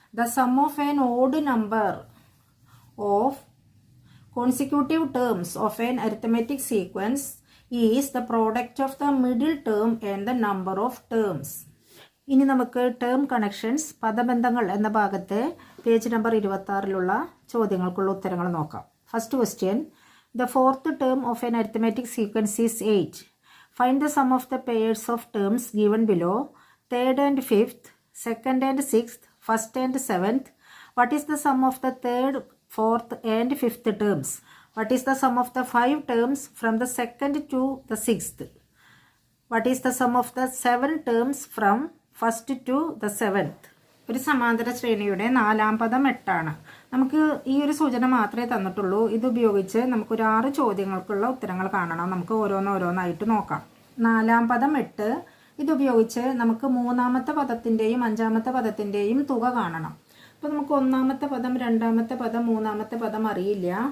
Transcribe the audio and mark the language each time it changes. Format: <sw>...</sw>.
<en>The sum of an odd number of consecutive terms of an arithmetic sequence is the product of the middle term and the number of terms.</en> <ml>ഇനി നമുക്ക് term connections, പദബന്ധങ്ങൾ എന്ന ഭാഗത്തെ page number 26ലുള്ള ചോദ്യങ്ങൾക്കുള്ള ഉത്തരങ്ങൾ നോക്കാം.</ml> <en>First question, the fourth term of an arithmetic sequence is 8. Find the sum of the pairs of terms given below, third and fifth, second and sixth, first and seventh. What is the sum of the third, fourth and fifth terms? What is the sum of the 5 terms from the second to the sixth? What is the sum of the 7 terms from first to the seventh?</en> <ml>ഒരു സമാന്തര ശ്രേണിയുടെ 4ാം പദം 8 ആണ്. നമുക്ക് ഈ ഒരു സൂചന മാത്രമേ തന്നിട്ടുള്ളൂ. ഇതുപയോഗിച്ച് നമുക്കൊരു 6 ചോദ്യങ്ങൾക്കുള്ള ഉത്തരങ്ങൾ കാണണം. നമുക്ക് ഓരോന്നായിട്ട് നോക്കാം. 4ാം പദം 8. ഇതുപയോഗിച്ച് നമുക്ക് 3ാമത്തെ പദത്തിന്റെയും 5ാമത്തെ പദത്തിന്റെയും തുക കാണണം. അപ്പോൾ നമുക്ക് ഒന്നാമത്തെ പദം, രണ്ടാമത്തെ പദം, മൂന്നാമത്തെ പദം അറിയില്ല.</ml>